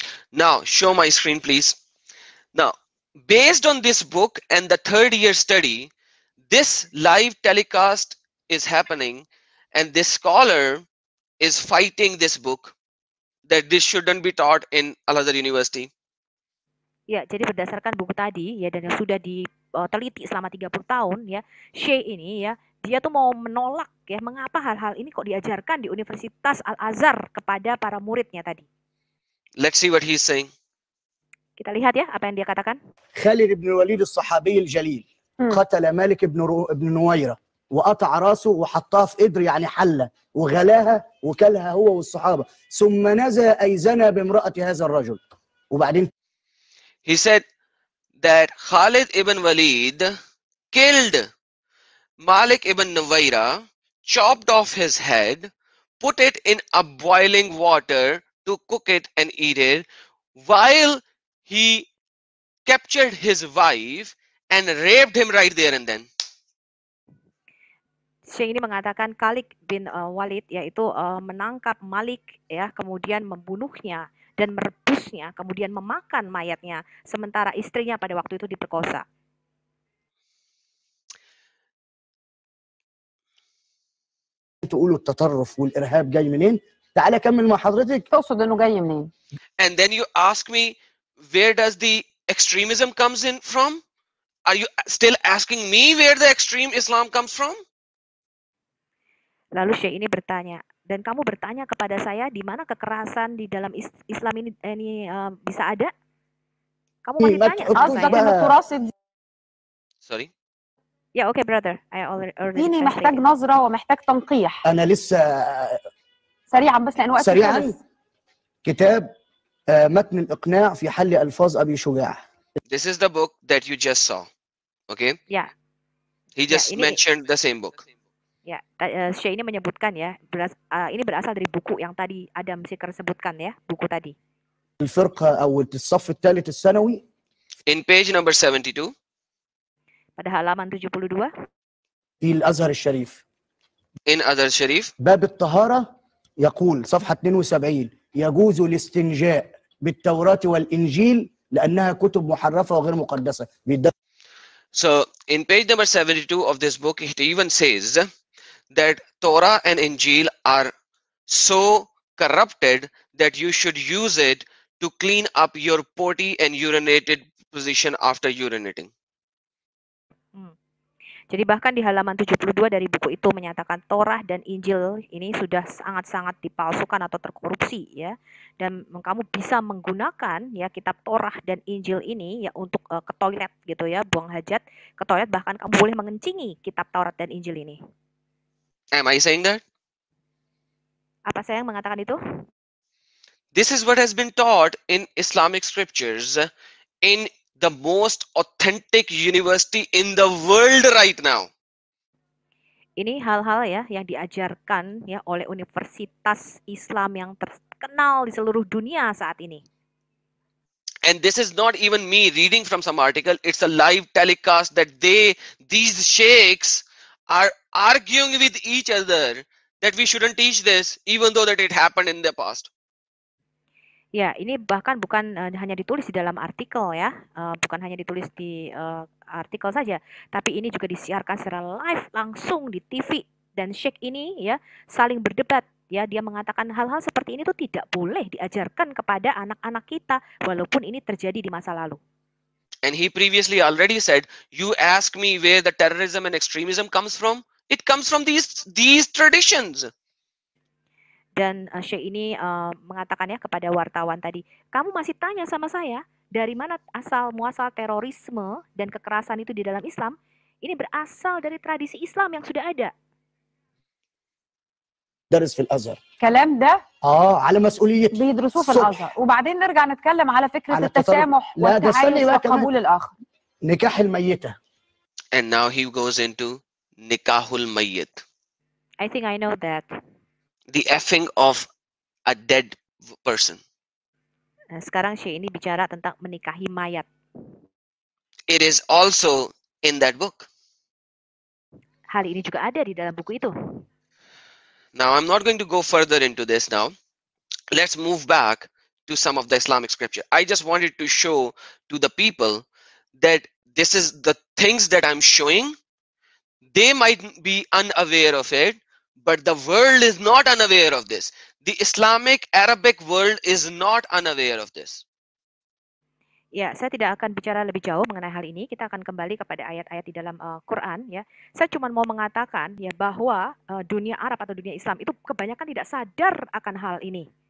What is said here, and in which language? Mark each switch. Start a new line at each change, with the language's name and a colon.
English: Now, show my screen, please. Now, based on this book and the 3rd year study, this live telecast is happening, and this scholar is fighting this book that this shouldn't be taught in Al-Azhar University.
Indonesian: Ya, jadi berdasarkan buku tadi ya dan yang sudah diteliti selama 30 tahun ya, Syekh ini ya, dia tuh mau menolak ya mengapa hal-hal ini kok diajarkan di Universitas Al-Azhar kepada para muridnya tadi.
English: Let's see what he's saying.
Indonesian: Kita lihat ya apa yang dia katakan.
Arabic: Khalid ibn Walid الصحابي الجليل قتل مالك ابن نويرة وقطع راسه وحطها في قدر يعني حلة وغلاها وكلها هو والصحابة ثم نزى أي زنى بامرأة هذا الرجل. وبعدين
English: he said that Khalid ibn Walid killed Malik ibn Nuwaira, chopped off his head, put it in a boiling water to cook it and eat it, while he captured his wife and raped him right there and then.
Indonesian: Syekh ini mengatakan Khalid bin Walid yaitu menangkap Malik ya, kemudian membunuhnya dan merebusnya, kemudian memakan mayatnya, sementara istrinya pada waktu itu diperkosa.
Arabic: تقولوا التطرف والإرهاب جاي منين؟ تعالى أكمل مع حضرتك. تقصد إنه جاي منين؟
English: And then you ask me, where does the extremism comes in from? Are you still asking me where the extreme Islam comes from?
Indonesian: Lalu Syekh ini bertanya, dan kamu bertanya kepada saya di mana kekerasan di dalam Islam ini bisa ada? Kamu masih tanya sama saya.
English: Sorry. Yeah, okay, brother. I already
Arabic: ديني محتاج نظرة ومحتاج تنقيح. أنا لسه سريعا بس لأن وقت سريعا. كتاب متن الإقناع في حل ألفاظ أبي شجاع.
English: This is the book that you just saw. Okay?
Indonesian: Ya,
English: He
Indonesian: ya
English: just
Indonesian: ini
English: mentioned the same book.
Indonesian: ya Syekh ini menyebutkan ya, ini berasal dari buku yang tadi Adam Sikr sebutkan ya, buku tadi.
Arabic: الفرقة أو الصف الثالث الثانوي
English: In page number 72,
Indonesian: Pada halaman 72
Arabic: في الأزهر الشريف
English: in Azhar Sharif,
Arabic: باب الطهارة يقول صفحة 72 يجوز الاستنجاء بالتوراة والإنجيل لأنها كتب محرفة وغير مقدسة.
English: so in page number 72 of this book, it even says that Torah and Injil are so corrupted that you should use it to clean up your potty and urinated position after urinating.
Indonesian: Jadi bahkan di halaman 72 dari buku itu menyatakan Torah dan Injil ini sudah sangat-sangat dipalsukan atau terkorupsi ya. Dan kamu bisa menggunakan ya kitab Torah dan Injil ini ya untuk ke toilet gitu ya, buang hajat ke toilet, bahkan kamu boleh mengencingi kitab Taurat dan Injil ini.
English: Am I saying that?
Indonesian: Apa saya yang mengatakan itu?
English: This is what has been taught in Islamic scriptures in the most authentic university in the world right now.
Indonesian: Ini hal-hal ya yang diajarkan ya oleh universitas Islam yang terkenal di seluruh dunia saat ini.
English: And this is not even me reading from some article, it's a live telecast that these sheikhs are arguing with each other that we shouldn't teach this even though that it happened in the past.
Indonesian: Ya, ini bahkan bukan hanya ditulis di dalam artikel ya, bukan hanya ditulis di artikel saja, tapi ini juga disiarkan secara live langsung di TV, dan Syekh ini ya saling berdebat ya, dia mengatakan hal-hal seperti ini tuh tidak boleh diajarkan kepada anak-anak kita walaupun ini terjadi di masa lalu.
English: And he previously already said, you ask me where the terrorism and extremism comes from? It comes from these traditions.
Indonesian: Dan Syekh ini mengatakan ya kepada wartawan tadi, kamu masih tanya sama saya dari mana muasal terorisme dan kekerasan itu di dalam Islam? Ini berasal dari tradisi Islam yang sudah ada.
Arabic: درس في الازهر. الكلام ده على مسؤوليتي. بيدرسوه في الازهر، وبعدين نرجع نتكلم على فكره على التسامح والتعايش وقبول الاخر. نكاح الميتة.
English: And now he goes into nikahul mayyit. I think I know that. The effing of a dead person.
Indonesian: Nah, sekarang Syekh ini bicara tentang menikahi mayat.
English: It is also in that book.
Indonesian: Hal ini juga ada di dalam buku itu.
English: Now I'm not going to go further into this now. Let's move back to some of the Islamic scripture. I just wanted to show to the people that this is the things that I'm showing. They might be unaware of it, but the world is not unaware of this. The Islamic Arabic world is not unaware of this.
Indonesian: Ya, saya tidak akan bicara lebih jauh mengenai hal ini. Kita akan kembali kepada ayat-ayat di dalam Quran ya. Saya cuma mau mengatakan ya bahwa dunia Arab atau dunia Islam itu kebanyakan tidak sadar akan hal ini.